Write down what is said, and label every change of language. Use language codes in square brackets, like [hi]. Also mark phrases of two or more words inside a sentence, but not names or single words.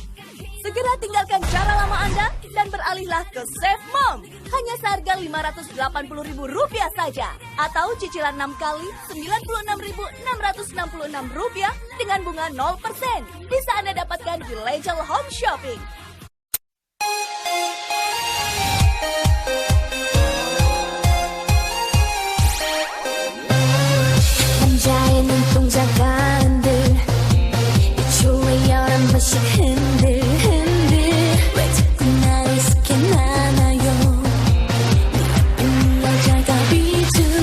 [id] Segera tinggalkan cara lama Anda dan beralihlah ke Chef Mom. Hanya seharga Rp580.000 saja. Atau cicilan 6 kali Rp96.666 dengan bunga 0%. Bisa Anda dapatkan di Legel Home Shopping. [ko] 남자의 눈동자가 흔들 초에 11번씩 흔들 왜 자꾸 나를 스캔하나요 네 여자가 비트